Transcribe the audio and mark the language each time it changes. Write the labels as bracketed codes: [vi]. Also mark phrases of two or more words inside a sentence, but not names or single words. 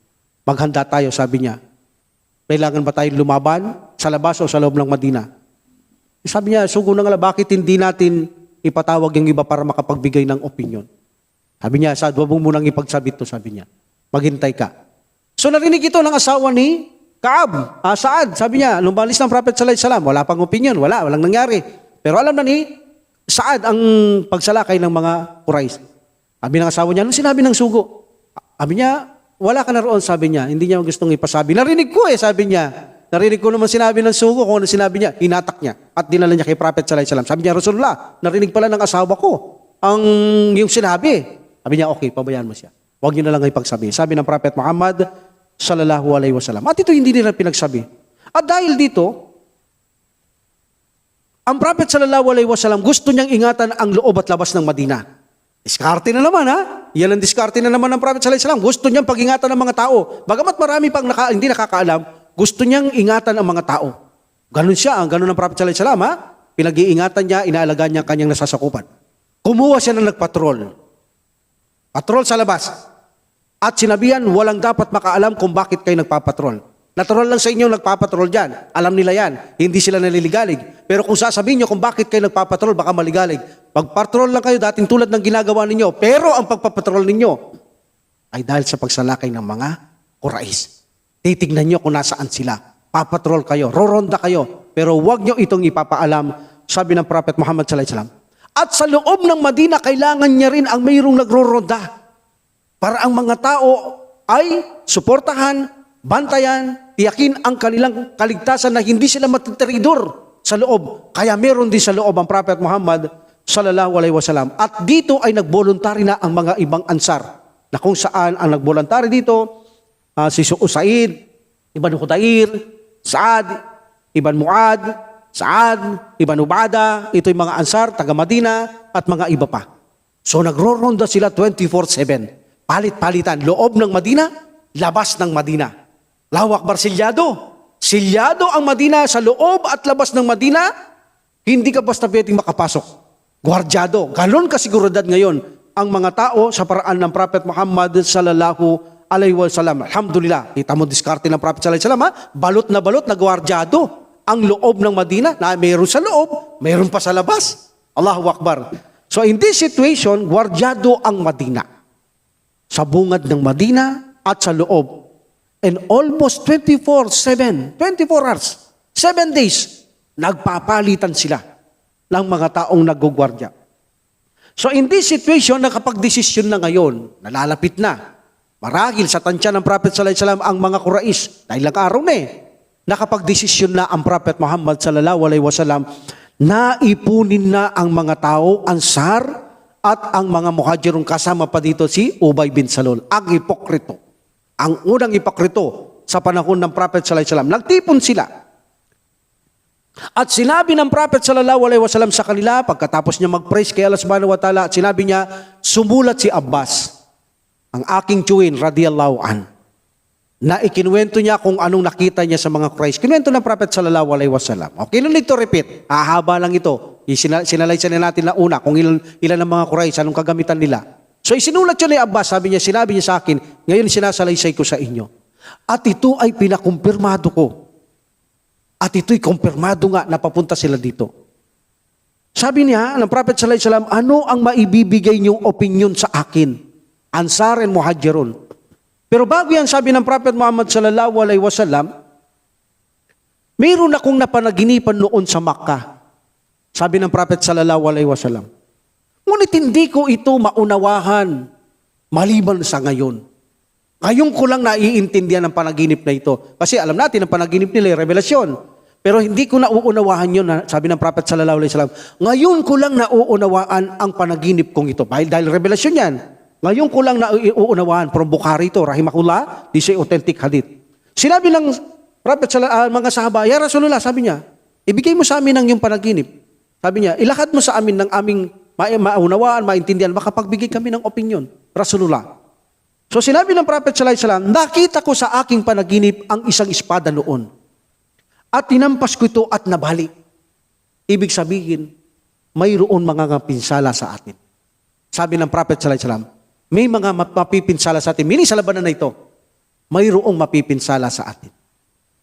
[tl] Maghanda tayo, sabi niya. Kailangan ba tayong lumaban sa labas o sa loob ng Madina? Sabi niya, sugo na nga, bakit hindi natin ipatawag yung iba para makapagbigay ng opinion? Sabi niya, Saad, wag mo munang ipagsabit to, sabi niya. Maghintay ka. So narinig ito ng asawa ni Kaab, Saad. Sabi niya, lumalis ng Prophet [ar] صلى الله عليه وسلم, [tl] wala pang opinion, walang nangyari. Pero alam na ni Saad ang pagsalakay ng mga Quraysh. Sabi ng asawa niya, anong sinabi ng sugo? Sabi niya, wala ka na roon, sabi niya. Hindi niya gustong ipasabi. Narinig ko sabi niya. Narinig ko naman sinabi ng sugo, kung ano sinabi niya, hinatak niya. At dinala niya kay Prophet [ar] صلى الله عليه وسلم. [tl] Sabi niya, Rasulullah, narinig pala ng asawa ko yung sinabi. Sabi niya, okay, pabayaan mo siya. Huwag niyo na lang ipagsabi. Sabi ng Prophet Muhammad [ar] صلى الله عليه وسلم. [tl] At ito hindi nila pinagsabi. At dahil dito, ang Prophet [ar] صلى الله عليه وسلم [tl] gusto niyang ingatan ang loob at labas ng Madina. Diskarte na naman Yan ang diskarte na naman ng Prophet [ar] صلى الله عليه وسلم. [tl] Gusto niyang pag-ingatan ng mga tao. Bagamat marami pang hindi nakakaalam, gusto niyang ingatan ang mga tao. Ganun siya, ganun ang Prophet [ar] صلى الله عليه وسلم. [tl] Pinag-iingatan niya, inaalagaan niya kanyang nasasakupan. Kumuha siya ng nagpatrol. Patrol sa labas. At sinabihan, walang dapat makaalam kung bakit kayo nagpapatrol. Natural lang sa inyo nagpapatrol dyan. Alam nila yan. Hindi sila naliligalig. Pero kung sasabihin nyo kung bakit kayo nagpapatrol, baka maligalig. Pagpatrol lang kayo, dating tulad ng ginagawa ninyo. Pero ang pagpapatrol ninyo ay dahil sa pagsalakay ng mga Quraysh. Titignan nyo kung nasaan sila. Papatrol kayo, roronda kayo. Pero huwag nyo itong ipapaalam, sabi ng Prophet Muhammad [ar] صلى الله عليه وسلم. [tl] At sa loob ng Madina, kailangan niya rin ang mayroong nagroronda. Para ang mga tao ay suportahan, bantayan, tiyakin ang kanilang kaligtasan na hindi sila matitiridor sa loob. Kaya meron din sa loob ang Prophet Muhammad [ar] صلى الله عليه وسلم. [tl] At dito ay nagvoluntary na ang mga ibang ansar. Na kung saan ang nagvoluntary dito, si Usaid, Ibn Khudair, Saad, Ibn Muad, Saad, Ibn Ubada, ito yung mga ansar, taga Madina, at mga iba pa. So nagro-ronda sila 24/7. Palit-palitan, loob ng Madina, labas ng Madina. [ar] الله أكبر, [tl] silyado. Silyado ang Madina sa loob at labas ng Madina, hindi ka basta pwedeng makapasok. Gwardyado. Ganon kasiguridad ngayon ang mga tao sa paraan ng Prophet Muhammad [ar] صلى الله عليه وسلم. [tl] Alhamdulillah. Kita mo diskarte ng Prophet [ar] صلى الله عليه وسلم, [tl] balot na gwardyado ang loob ng Madina, na mayroon sa loob, mayroon pa sa labas. [ar] الله أكبر. [en] So in this situation, [tl] gwardyado ang Madina. Sa bungad ng Madina at sa loob. [en] And almost 24/7, 24 hours, 7 days, [tl] nagpapalitan sila ng mga taong nagugwardya. [en] So in this situation, [tl] nakapag-desisyon na ngayon, nalalapit na. Marahil sa tansya ng Prophet [ar] صلى الله عليه وسلم [tl] ang mga Quraysh, dahil lang araw na nakapag-desisyon na ang Prophet Muhammad [ar] صلى الله عليه وسلم, [tl] naipunin na ang mga tao, ansar, at ang mga muhajirun, kasama pa dito si Ubay bin Salul, ang hipokrito. Ang unang hipokrito sa panahon ng Prophet [ar] صلى الله عليه وسلم. [tl] Nagtipon sila. At sinabi ng Prophet [ar] صلى الله عليه وسلم [tl] sa kanila, pagkatapos niya mag-praise kay Allah [ar] سبحانه وتعالى, [tl] at sinabi niya, sumulat si Abbas, ang aking tiyuhin, [ar] رضي الله عن, [tl] na ikinuwento niya kung anong nakita niya sa mga Quraysh. Kinuwento ng Prophet [ar] صلى الله عليه وسلم. [en] Okay, no need to repeat. [tl] Hahaba lang ito. Sinalaysay na natin na una kung ilan ang mga Quraysh, anong kagamitan nila. So isinulat yun ni Abbas, sinabi niya sa akin, ngayon sinasalaysay ko sa inyo. At ito ay pinakumpirmado ko. At ito'y kumpirmado nga na papunta sila dito. Sabi niya ng Prophet [ar] صلى الله عليه وسلم, [tl] ano ang maibibigay niyong opinion sa akin? Ansar and Muhajirun. Pero bago yan, sabi ng Prophet Muhammad [ar] صلى الله عليه وسلم, [tl] mayroon akong napanaginipan noon sa Makkah. Sabi ng Prophet [ar] صلى الله عليه وسلم. [tl] Ngunit hindi ko ito maunawahan maliban sa ngayon. Ngayon ko lang naiintindihan ang panaginip na ito. Kasi alam natin ang panaginip nila ay revelasyon. Pero hindi ko nauunawahan yun, sabi ng Prophet [ar] صلى الله عليه وسلم. [tl] Ngayon ko lang nauunawaan ang panaginip kong ito. Dahil revelasyon yan. Ngayon ko lang nauunawaan from Bukhari ito, rahimahullah, [en] this is authentic hadith. [tl] Sinabi ng Prophet mga sahaba, [ar] يا رسول الله, [tl] sabi niya, ibigay mo sa amin ang iyong panaginip. Sabi niya, ilakad mo sa amin ng aming maunawaan, maintindihan, makapagbigay kami ng opinion. Rasulullah. So sinabi ng Prophet [ar] صلى الله عليه وسلم, [tl] nakita ko sa aking panaginip ang isang espada noon. At tinampas ko ito at nabali. Ibig sabihin, mayroon mga pinsala sa atin. Sabi ng Prophet [ar] صلى الله عليه وسلم, [tl] may mga mapipinsala sa atin. Mini sa labanan na ito, mayroong mapipinsala sa atin.